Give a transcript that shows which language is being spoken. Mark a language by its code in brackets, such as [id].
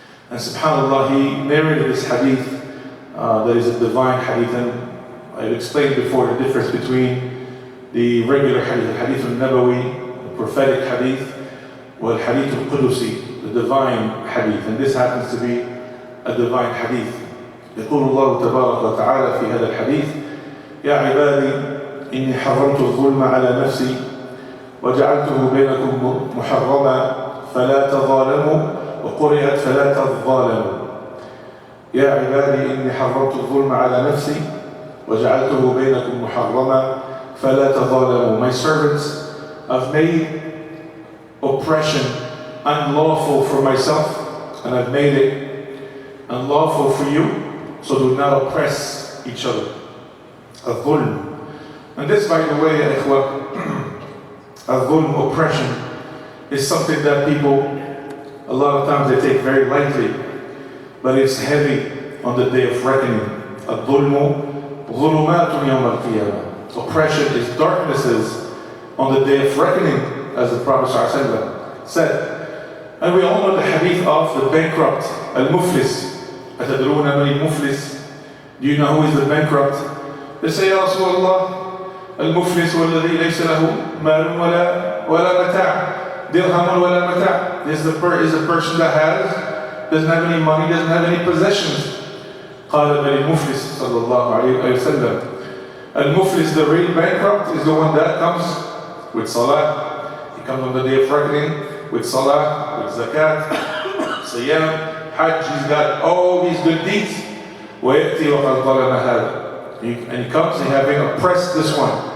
[en] And subhanAllah, he narrated this hadith that is a divine hadith. And I've explained before the difference between the regular hadith, the hadith al-Nabawi, the prophetic hadith, or hadith al-Qudusi, the divine hadith. And this happens to be a divine hadith. [ar] يقول الله تبارك وتعالى في هذا الحديث: يا عبادي إني حرمت الظلم على نفسي وجعلته بينكم محرما فلا تظالموا، وقرئت فلا تظالموا. يا عبادي إني حرمت الظلم على نفسي وجعلته بينكم محرما فلا تظالموا. [en] My servants, I've made oppression unlawful for myself, and I've made it unlawful for you, so do not oppress each other. Al-Dhulm. And this, by the way, Al-Dhulm, oppression, is something that people, a lot of times, they take very lightly, but it's heavy on the day of reckoning. [ar] Al-Dhulmu ظُلُمَاتٌ يَوْمَ الْقِيَامَةِ. [en] Oppression is darknesses on the day of reckoning, as the Prophet ﷺ said. And we all know the hadith of the bankrupt, al-muflis. [ar] أَتَدْرُونَ مَنِ الْمُفْلِسِ? [en] Do you know who is the bankrupt? They say, [ar] Ya Rasulullah, al-muflis وَالَّذِي لَيْسَ لَهُ مَالٌ وَلَا مَتَاعٌ. dirhamun wa la mata'. [en] This is a person that doesn't have any money, doesn't have any possessions. [ar] قال بل المفلس صلى الله عليه وسلم. [en] Al-Muflis, the real bankrupt, is the one that comes with salah. He comes on the day of reckoning with salah, with zakat, siyam, hajj. He's got all these good deeds. [ar] وَيَأْتِي وَقَدْ ظَلَمَ هَذَا. [en] And he comes and having oppressed this one.